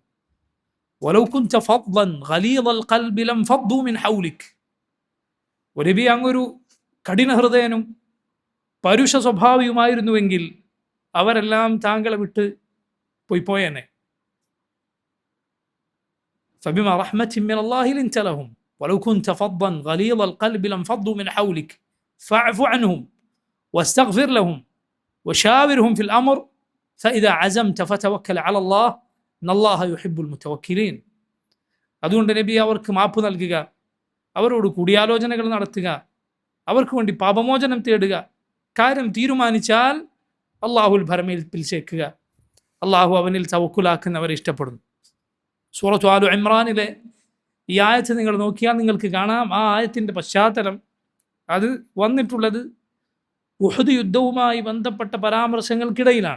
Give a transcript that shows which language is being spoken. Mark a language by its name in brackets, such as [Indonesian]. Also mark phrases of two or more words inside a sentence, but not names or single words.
[Arabic] ولو كنت فظا غليظ القلب لانفضوا من حولك. [Malayalam] നബിയെ, അങ്ങൊരു കഠിനഹൃദയനും പരുഷ സ്വഭാവിയുമായിരുന്നുവെങ്കിൽ അവരെല്ലാം താങ്കളെ വിട്ട് പോയേനെ. [Arabic] فبما رحمة من الله لنت لهم ولو كنت فظا غليظ القلب لانفضوا من حولك فاعف عنهم واستغفر لهم وشاورهم في الأمر فإذا عزمت فتوكل على الله إن الله يحب المتوكلين. [Malayalam] അതുകൊണ്ട് നബി അവർക്ക് മാപ്പ് നൽകുക, അവരോട് കൂടിയാലോചനകൾ നടത്തുക, അവർക്ക് വേണ്ടി പാപമോചനം തേടുക, കാര്യം തീരുമാനിച്ചാൽ അള്ളാഹുൽ ഭരമേൽപ്പിൽ ചേക്കുക. അള്ളാഹു അവനിൽ തവക്കുലാക്കുന്നവരെ ഇഷ്ടപ്പെടുന്നു. സൂറത്തു ആലു ഇമ്രാനിലെ ഈ ആയത്ത് നിങ്ങൾ നോക്കിയാൽ നിങ്ങൾക്ക് കാണാം, ആ ആയത്തിൻ്റെ പശ്ചാത്തലം അത് വന്നിട്ടുള്ളത് ഉഹദ് യുദ്ധവുമായി ബന്ധപ്പെട്ട പരാമർശങ്ങൾക്കിടയിലാണ്.